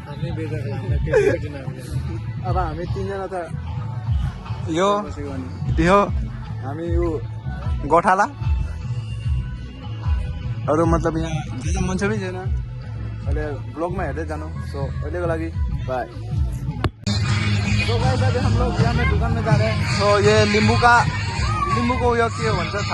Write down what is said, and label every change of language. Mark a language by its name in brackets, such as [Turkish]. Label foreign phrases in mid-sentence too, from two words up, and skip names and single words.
[Nepali] अब हामी तीनजना त यो हामी यो गोठाला अरू मतलब यहाँ ज्यादा मान्छे पनि छैन। अहिले ब्लगमा हेर्दै जानु। सो अहिलेको लागि बाय। [Hindi] तो गाइस अभी हम लोग यहाँ में दुकान में जा रहे हैं। तो ये नींबू को [Nepali] यो के भन्छ थाहा